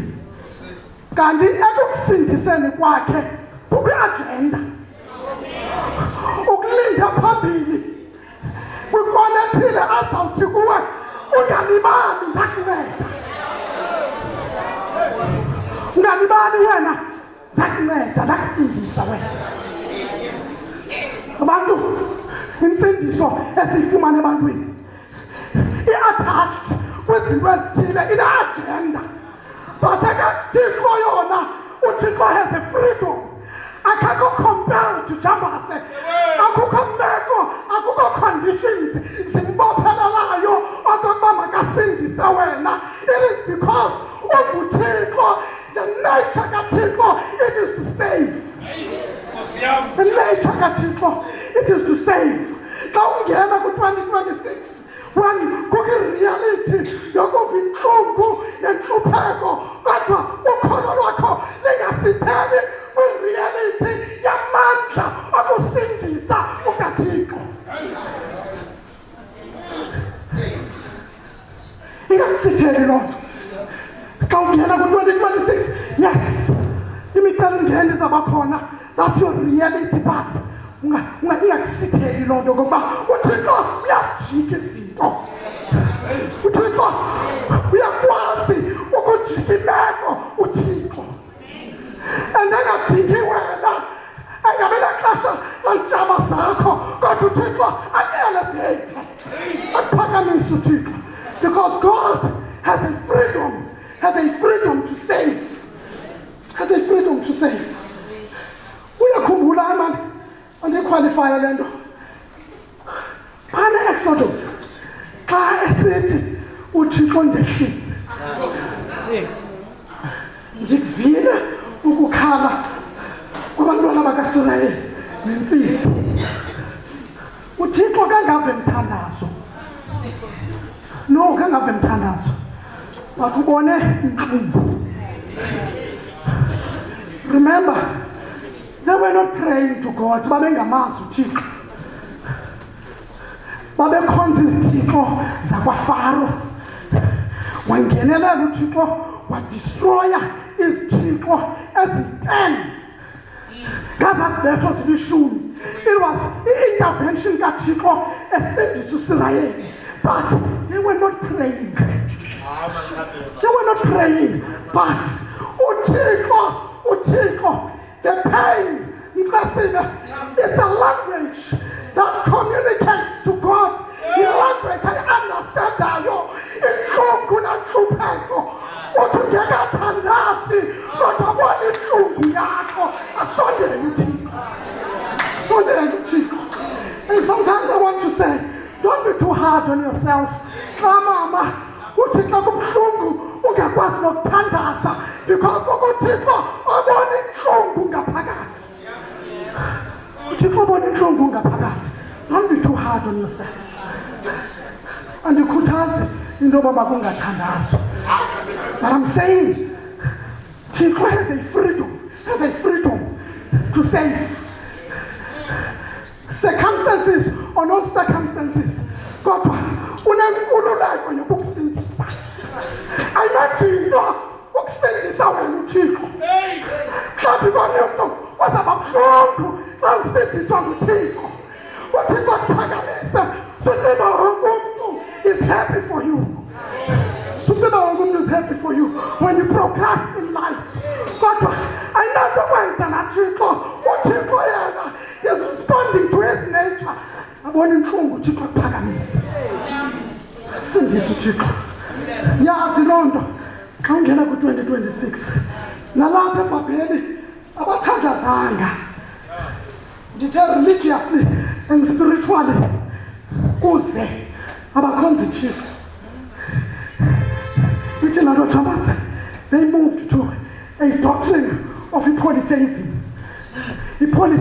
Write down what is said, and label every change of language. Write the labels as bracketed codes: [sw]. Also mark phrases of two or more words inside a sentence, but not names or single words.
[xh] Kanti ekukusindiseni kwakhe kukwi-agenda ukulinda phambili kwikona ethile azawuthi kuwe ungalibali ndakunceda, ungalibali wena ndakunceda ndakusindisa wena. Abantu insindiso esiyifumana ebantwini i-attached kwizinto ezithile ine-agenda, but akaThixo yona uThixo [en] has a freedom. [xh] Akakho compelled to jambase, akukho mbeko, akukho conditions zimbophelelayo okokuba makasindise wena. [en] It is because uThixo, the nature kaThixo, it is to save. The nature kaThixo, it is to save. [xh] Xa ungena ku-2026 when kukwi-reality yokuva intlungu nentlupheko kodwa ukholo lwakho lingasitheli kwi-reality yamandla okusindisa ukaThixo. Ingakusitheli loo nto. Xa ungena ku-2026, yes, imicelimngeni izawuba khona. [en] That's your reality part. [xh] Ingakusitheli loo nto ngokuba uThixo uyazijika izinto. uThixo uyakwazi ukujika imeko uThixo. And engadingi wena engabe naxesha lalitshaba zakho kodwa uThixo ak-elevate akuphakamise uThixo. [en] Because God has a freedom to save. Has a freedom to save. [xh] Uyakhumbula mani andikhwalifaya le nto phana Exodus xa esithi uThixo ndehlile ndikuvile ukukhala kwabantwana bakaIsrayeli nentsisi. uThixo kangave mthandazo, no kangave mthandazo, but ubone intlungu. [en] Remember, they were not praying to God. [xh] Babengamazi uThixo, babekhonza izithixo zakwaFaro. Wangenelela uThixo wadestroya izithixo ezi-10 ngazazibetho zilishumi. [en] It was the intervention kaThixo [xh] esindisa uIsrayeli, [en] but they were not praying. They were not praying, but uThixo, the pain, it's a language that communicates to God. The language I understand that you [xh] intlungu yakho asondele uThixo. Sondele uThixo. [en] And sometimes I want to say, don't be too hard on yourself. [xh] Mama, uThixo kubuhlungu ungakwazi nokuthandaza because uThixo ubona intlungu ngaphakathi. uThixo ubona intlungu ngaphakathi. [en] Don't be too hard on yourself. [xh] Andikhuthaze into yoba makungathandazwa. [en] But I'm saying, Thixo has a freedom to save. Circumstances or no circumstances, [xh] kodwa unenkululeko yokukusindisa. Ayinadinga ukusindisa wena uThixo. Mhlawumbi komnye umntu ozaba buhlungu xa usindiswa nguThixo. uThixo akuphakamise susiba wonke umntu [en] is happy for you. [xh] Susiba wonke umntu [en] is happy for you when you progress in life. [xh] Kodwa ayinanto kwenza naThixo. uThixo yena [en] is responding to his nature. [xh] Abona inhlungu uThixo akuphakamise. Sindisa uThixo. Yazi loo nto xa ungena ku-2026 nalapha eBhabheli abathandazanga. Ndithe [en] religiously and spiritually [xh] kuze abakhonza uThixo. Ithi laa nto [en] Thomas, they moved to a doctrine of polytheism.